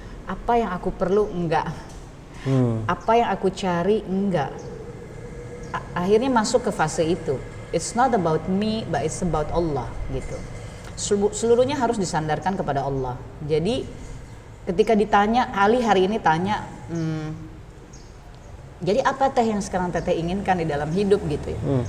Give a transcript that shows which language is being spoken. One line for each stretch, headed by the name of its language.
Indonesian: Apa yang aku perlu, enggak. Apa yang aku cari, enggak. Akhirnya masuk ke fase itu.
English: It's not about me, but it's about Allah gitu.
Indonesian: Seluruhnya harus disandarkan kepada Allah. Jadi ketika ditanya, Ali hari ini tanya, Jadi apa teh yang sekarang teteh inginkan di dalam hidup gitu ya?